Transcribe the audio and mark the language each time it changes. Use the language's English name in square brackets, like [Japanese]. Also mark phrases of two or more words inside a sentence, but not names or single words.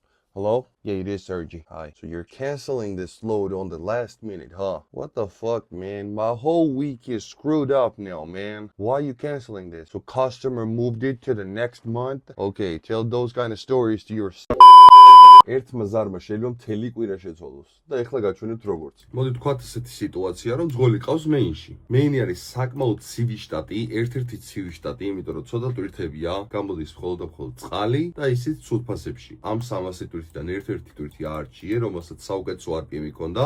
[English] Hello? Yeah, it is Sergi. Hi. So you're canceling this load on the last minute, huh? What the fuck, man? My whole week is screwed up now, man. Why are you canceling this? So customer moved it to the next month? Okay, tell those kind of stories to your [Georgian] ერთმა ზარმა შეიძლება მთელი კვირა შეცვალოს და ეხლა გაჩვენებთ როგორც. მოდი თქვათ ესეთი სიტუაცია, რომ ძღოლი ყავს მეინში. მეინი არის საკმაოდ ცივი შტატი, ერთ-ერთი ცივი შტატი, იმიტომ რომ ცოტა ტვირთებია, გამოდის მხოლოდ და მხოლოდ წყალი და ისიც სულფასებში. ამ 300 ტვირთიდან ერთ-ერთი ტვირთი აარჩიე, რომელსაც საუკეთესო RPM-ი ჰქონდა.